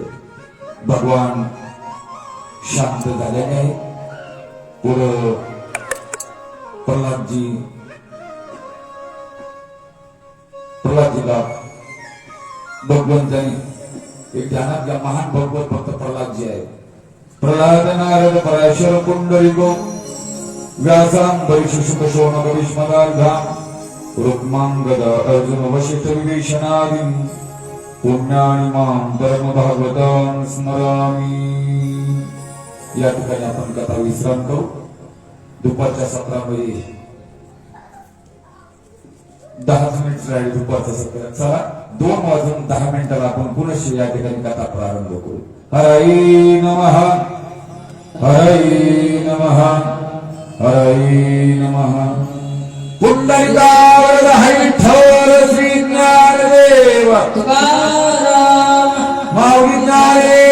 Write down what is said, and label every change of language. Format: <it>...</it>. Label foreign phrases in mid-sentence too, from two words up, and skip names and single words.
<mr>भगवान शांत झालेले आहे. पुढं प्रल्हादजीला भगवंताने एक ध्यानात घ्या. महान भगवत भक्त प्रल्हादजी आहे.</mr> <sa>प्रल्हाद नारद पराशर पुंडलिको व्यासांबरीष शुक शोणक विष्मदार्घाम रुक्मांगदा अर्जुन वशिष्ठ विभीषणादीन पुण्यानि मां परम भागवतां स्मरामि.</sa> <mr>या ठिकाणी आपण कथा विश्राम करू. दुपारच्या सत्रामध्ये 10 मिनिट राहिले दुपारचा सत्र. चला 2:10 आपण पुनश्च या ठिकाणी कथा प्रारंभ करू.</mr> <sa>हरये नमः, हरये नमः, हरये नमः.</sa> <mr>पुंडलिकावरद विठ्ठल श्री ज्ञानदेव तुकाराम माऊली ज्ञाने</mr>